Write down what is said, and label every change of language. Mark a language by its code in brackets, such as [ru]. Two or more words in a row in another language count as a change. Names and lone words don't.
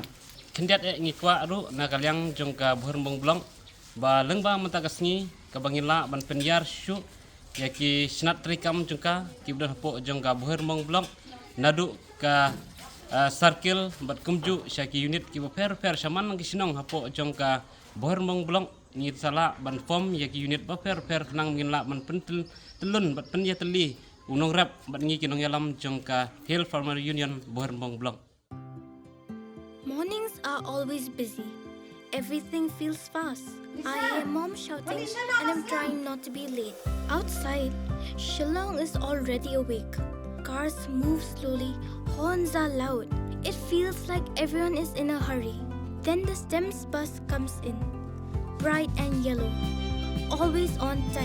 [kha] kendiat ngikwa ru na kalyang jongka Bhoirymbong ba lengba mentagasngi ka bangila ban penyar syu yaki Shnat trikam jongka kibdan po jongka Bhoirymbong nadu ka circle bat kumju syaki unit ki per saman nang Shnong hapo jongka Bhoirymbong ni sala ban form yaki unit ba per nang ngila ban pentel telun bat Pynïatylli Nongrep bat ngi kinong yalam jongka Hill Farmer Union Bhoirymbong. [en] Mornings are always busy. Everything feels fast. I hear mom shouting and I'm trying not to be late. Outside, Shnong is already awake. Cars move slowly, horns are loud. It feels like everyone is in a hurry. Then the STEMS bus comes in, bright and yellow, always on time.